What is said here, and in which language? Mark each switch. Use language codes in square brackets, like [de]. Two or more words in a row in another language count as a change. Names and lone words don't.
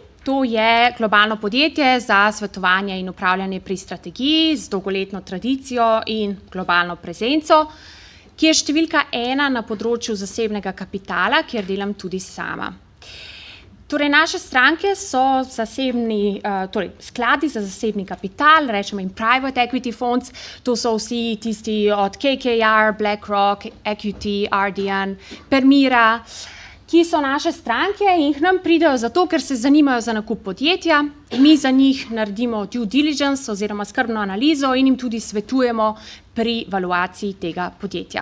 [sl] To je globalno podjetje za svetovanje in upravljanje pri strategiji z dolgoletno tradicijo in globalno prezenco, ki je številka 1 na področju zasebnega kapitala, kjer delam tudi sama. Torej, naše stranke so skladi za zasebni kapital, rečemo jim [en] private equity funds, [sl] to so vsi tisti od KKR, BlackRock, EQT, Ardian, Permira, ki so naše stranke in k nam pridejo zato, ker se zanimajo za nakup podjetja. Mi za njih naredimo [en] due diligence [sl] oziroma skrbno analizo in jim tudi svetujemo pri valuaciji tega podjetja.